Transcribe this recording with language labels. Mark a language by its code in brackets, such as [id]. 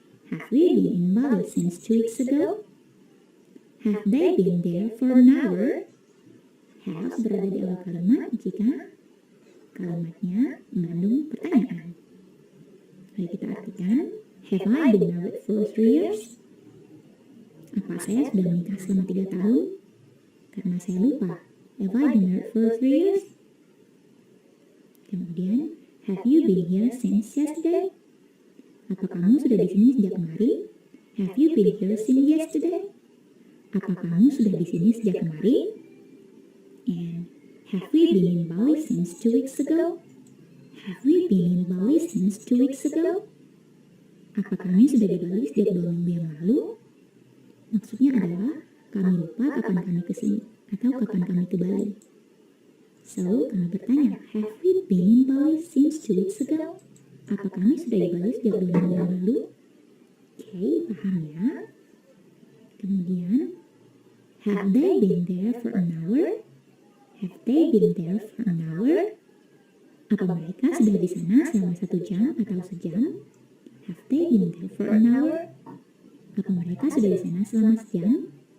[en] Have we been in Bali since 2 weeks ago? Have they been there for an hour? [id] Have berada di awal kalimat jika kalimatnya mengandung pertanyaan. Mari kita artikan. [en] Have I been married for 3 years? [id] Apa saya sudah menikah selama 3 tahun? Karena saya lupa. [en] Have I been married for 3 years? Kemudian, have you been here since yesterday? [id] Apa kamu sudah di sini sejak kemarin? [en] Have you been here since yesterday? [id] Apa kamu sudah di sini sejak kemarin? [en] And have we been in Bali since 2 weeks ago? Have we been in Bali since 2 weeks ago? [id] Apa kami sudah di Bali sejak 2 minggu yang lalu? Maksudnya adalah kami lupa kapan kami ke sini atau kapan kami ke Bali. So, kami bertanya, [en] have we been in Bali since 2 weeks ago? [id] Apa kami sudah di Bali sejak 2 minggu yang lalu? Oke, paham ya? [en] Kemudian, have they been there for an hour? Have they been there for an hour? [id] Apa mereka sudah di sana selama 1 jam atau sejam? [en] Have they been there for an hour? [id] Apa mereka sudah di sana selama sejam?